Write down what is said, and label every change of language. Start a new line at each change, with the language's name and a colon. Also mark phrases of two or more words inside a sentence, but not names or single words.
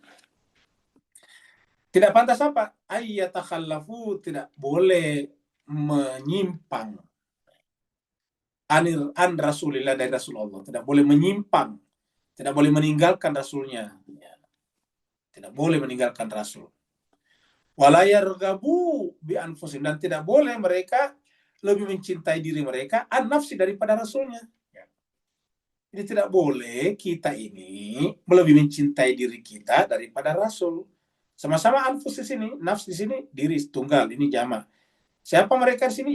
Indonesian: Tidak pantas apa? Ayyatakhallafu, tidak boleh menyimpang
Arabic: عن رسول الله,
Indonesian: dari Rasulullah. Tidak boleh menyimpang, tidak boleh meninggalkan Rasulnya. Ya. Tidak boleh meninggalkan Rasul.
Arabic: ولا يرغبوا بأنفسهم,
Indonesian: dan tidak boleh mereka lebih mencintai diri mereka
Arabic: عن نفسه,
Indonesian: daripada Rasulnya. Ya. Jadi tidak boleh kita ini lebih mencintai diri kita daripada Rasul. Sama-sama anfus di sini, nafs di sini, diri tunggal, ini jamak. Siapa mereka di sini?